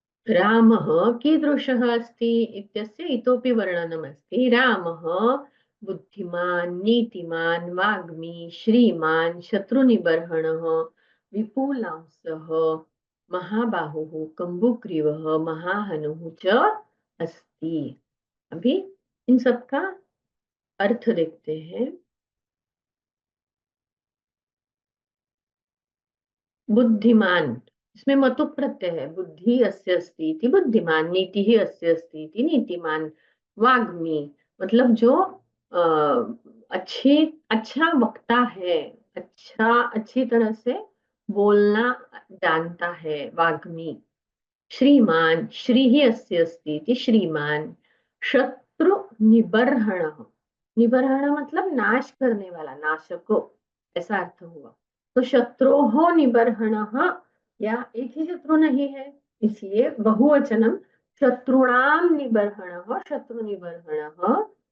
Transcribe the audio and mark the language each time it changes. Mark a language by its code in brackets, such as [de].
[sa] रामः कीदृशः अस्ति इत्यस्य इतोपि वर्णनमस्ति। रामः बुद्धिमान्, नीतिमान्, वाग्मी, श्रीमान्, शत्रुनिबर्हणः, विपुलांसः, महाबाहुः, कम्बुग्रीवः, महाहनुः च अस्ति। [hi] अभी इन सब का अर्थ देखते हैं। [sa] बुद्धिमान, [hi] इसमें मतु प्रत्यय है, [sa] बुद्धि अस्य अस्ति इति बुद्धिमान, नीति ही अस्य अस्ति इति नीतिमान। [hi] वाग्मी मतलब जो अच्छा वक्ता है, अच्छी तरह से बोलना जानता है, वाग्मी। [sa] श्रीमान, श्री ही अस्य अस्ति इति श्रीमान। [hi] शत्रु निबर्हण, निबर्हण मतलब नाश करने वाला, नाशको, ऐसा अर्थ हुआ। तो [sa] शत्रोः निबर्हणः, [hi] या एक ही शत्रु नहीं है, इसलिए [sa] बहुवचनम शत्रुणाम निबर्हणः, शत्रु निबर्हणः।